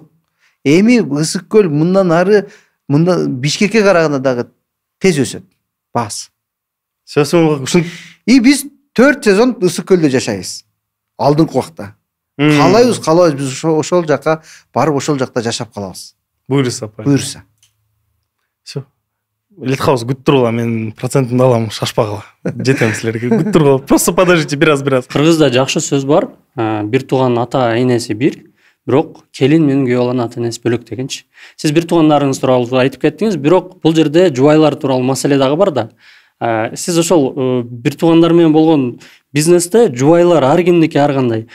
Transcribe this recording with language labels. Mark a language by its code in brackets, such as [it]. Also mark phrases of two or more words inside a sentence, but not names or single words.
[ky] Эми Ысык көл мындан ары, Бишкекке караганда дагы тез өсөт. Баас. Биз 4 сезон Ысык көлдө жашайбыз. Алдыңкы убакта. Калайбыз биз ошол жака барып ошол жакта жашап калабыз. Буюрса. Буюрса. [kk] Литхаус күтіп тұрғыла, мен процентімді аламын, шашпағыла. Жетемін сілерге, күтіп тұрғыла. [ru] Просто подождите, biraz. [ky] Кыргызда жакшы сөз бар. Бир тууган ата энеси бир, бирок келин менен күйөө баланын ата энеси бөлөк дегенчи. Сиз бир туугандарыңыз тууралуу айтып кеттиңиз, бирок бул жерде жубайлар тууралуу маселе дагы бар да. Сиз ошол бир туугандар менен болгон бизнесте жубайлар ар кимдики ар кандай.